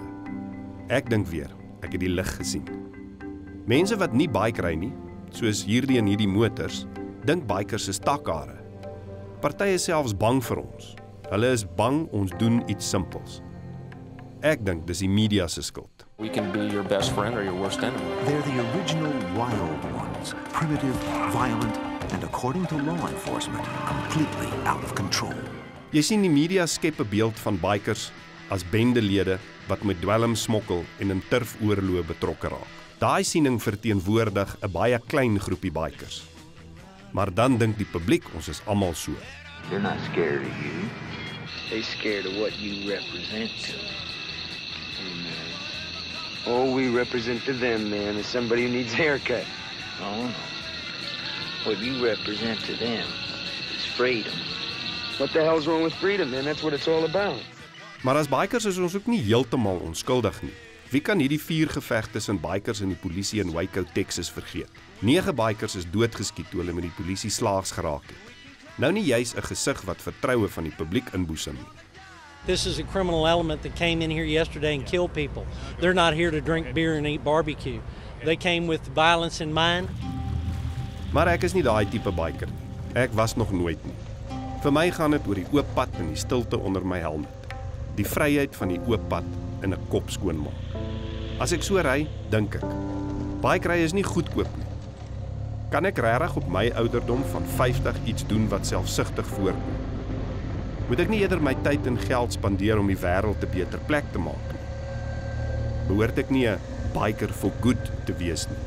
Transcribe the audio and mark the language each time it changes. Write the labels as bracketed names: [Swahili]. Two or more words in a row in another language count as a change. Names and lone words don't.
[Afrikaans] Ek dink weer, ek het die lig gesien. Mense wat nie bikery nie, soos hierdie en hierdie motors, dink bikers is takhare. Partye is selfs bang vir ons. Hulle is bang ons doen iets simpels. Ek dink dis die media se skuld. [English] We can be your best friend or your worst enemy. They're the original wild ones, primitive, violent, and according to law enforcement, completely out of control. [Afrikaans] Jy sien die media skep 'n beeld van bikers as bendelede wat met dwelm smokkel en in turfoorloë betrokke raak. Daai siening verteenwoordig 'n baie klein groepie bikers. Maar dan dink die publiek ons is almal so. [English] They're not scared of you. They scared of what you represent to them. All we represent to them, man, is somebody who needs a haircut. Oh, no. What you represent to them is freedom. What the hell's wrong with freedom, man? That's what it's all about. [Afrikaans] Maar as bikers is ons ook nie heeltemal onskuldig nie. Wie kan hierdie vuurgeveg tussen bikers en die polisie in Waco, Texas vergeet? 9 bikers is doodgeskiet toe hulle met die polisie slaags geraak het. Nou nie juis 'n gesig wat vertroue van die publiek inboesem nie. [English] This is a criminal element that came in here yesterday and killed people. They're not here to drink beer and eat barbecue. They came with violence in mind. [Afrikaans] Maar ek is nie daai tipe biker nie. Ek was nog nooit nie. Vir my gaan dit oor die oop pad en die stilte onder my helmet. Die vryheid van die oop pad in 'n kop skoonmaak. As ek so ry, dink ek, bikery is nie goedkoop nie. Kan ek regtig op my ouderdom van 50 iets doen wat selfsugtig voorkom? Moet ek nie eerder my tyd en geld spandeer om die wêreld 'n beter plek te maak nie? Behoort ek nie 'n biker [English] for good [Afrikaans] te wees nie?